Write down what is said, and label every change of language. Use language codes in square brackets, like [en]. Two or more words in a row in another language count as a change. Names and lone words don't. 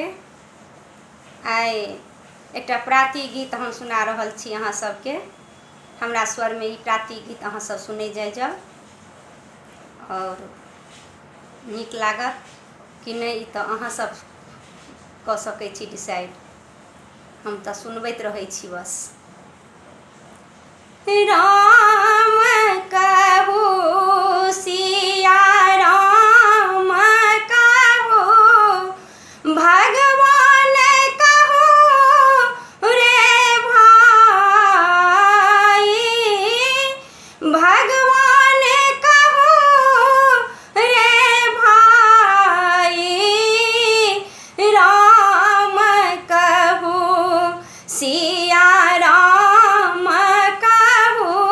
[mai] आइ एकटा प्राति गीत हम सुना रहल छी अहाँ सबके। हमरा स्वर में ई प्राति गीत अहाँ सब सुनै जाओ और नीक लागत कि नहीं ई तो अहाँ सब कह सकै छी डिसाइड। हम तो सुनबैत रहै छी बस। राम कहू सिया राम कहू भगवान कहू रे भाई, भगवान कहू रे भाई, राम कहू सिया राम कहू